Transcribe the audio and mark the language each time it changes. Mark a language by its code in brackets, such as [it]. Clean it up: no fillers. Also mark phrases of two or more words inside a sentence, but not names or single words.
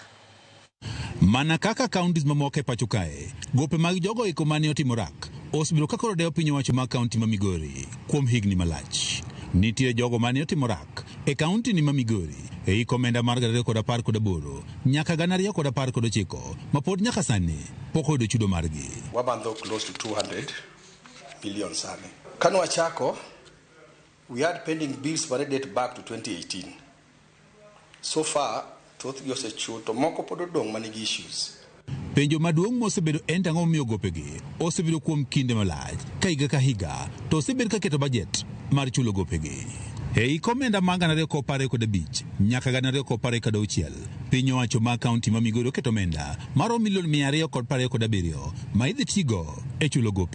[luo] Mana kaka kauntis mamoko e pacho kae, gope mag jogo eko mane otimo orak osebiro ka koro dewo piny owacho mag kaunti ma Migori kuom higni malach. Nitie jogo mane otimo orak e kaunti ni ma Migori e komenda mar 2018 nyaka 2019 ma pod nyaka sani pok oyudo chudo margi. Wabandho [en] close to 200 million [luo] sani. Kano wachako, [en] we had pending bills that date back to 2018. So far, [luo] thoth gi osechul to moko pod odong' manigi issues. Penjo maduong' mosebedo en tang'o miyo gopegi osebedo kuom kinde malach ka higa ka higa to osebedo ka keto budget mar chulo gopegi. Ei komenda mag 2015 nyaka 2016 piny owacho ma kaunti ma Migori oketo omenda mar milion 227 ma idhi tigo e chulo gope.